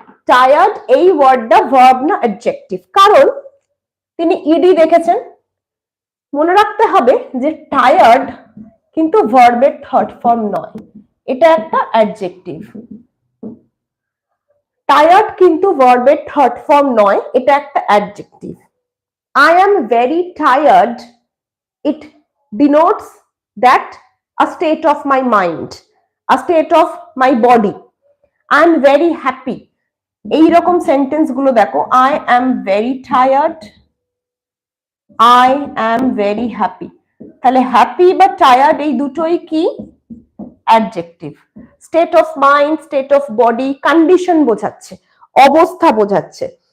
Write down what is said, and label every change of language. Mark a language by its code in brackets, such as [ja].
[bn] Tired এই ওয়ার্ডটা verb না অ্যাডজেক্টিভ, কারণ তিনি ইডি দেখেছেন। মনে রাখতে হবে যে টায়ার্ড কিন্তু ভার্বের থার্ড ফর্ম নয়, এটা একটা অ্যাডজেক্টিভ। টায়ার্ড কিন্তু ভার্বের থার্ড ফর্ম নয়, এটা একটা adjective. [en] I am very tired, it denotes that a state of my mind, a state of my body. I am very happy, [bn] এই রকম সেন্টেন্স গুলো দেখো, [en] I am very tired, I am very happy, [bn] তাহলে happy বা tired এই দুটোই কি adjective. [en] state of mind, state of body, [bn] condition বোঝাচ্ছে, অবস্থা বোঝাচ্ছে।